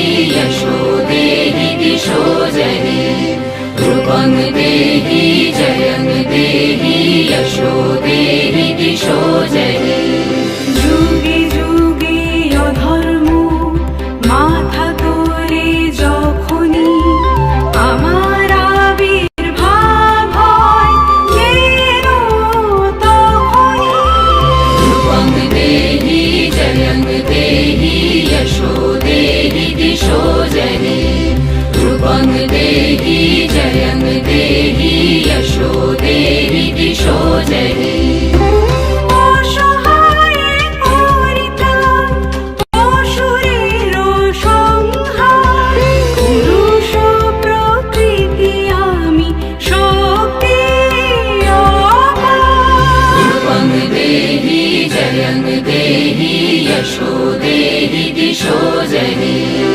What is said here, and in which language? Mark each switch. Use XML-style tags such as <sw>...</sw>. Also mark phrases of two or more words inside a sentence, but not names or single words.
<sa>यशो देहि दिशो जहि, रूपं देहि जयं देहि यशो देहि दिशो जहि।</sa> <bn>যুগে যুগে অধর্ম মাথা তোলে যখনই, আমার আবির্ভাব হয় যেন তখনই।</bn> <sa>रूपं देहि जयं देहि यशो देहि दिशो जहि, रूपं देहि जयं देहि यशो देहि दिशो जहि।</sa> <bn>অসহায়ে পরিত্রাণ, অসুরের সংহার, পুরুষ প্রকৃতি আমি শক্তি অপার।</bn> <sa>रूपं देहि जयं देहि यशो देहि दिशो जहि।</sa>